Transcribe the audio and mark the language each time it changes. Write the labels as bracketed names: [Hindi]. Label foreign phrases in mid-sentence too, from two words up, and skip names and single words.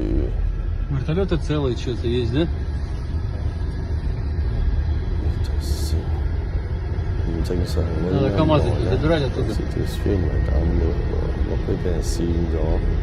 [Russian] Вертолеты целые, что-то есть, да? [Cantonese] 唔正常嘅。 [Russian] КамАЗы забирать оттуда. [Cantonese] 條 stream 係咁嘅，落去俾人跣咗。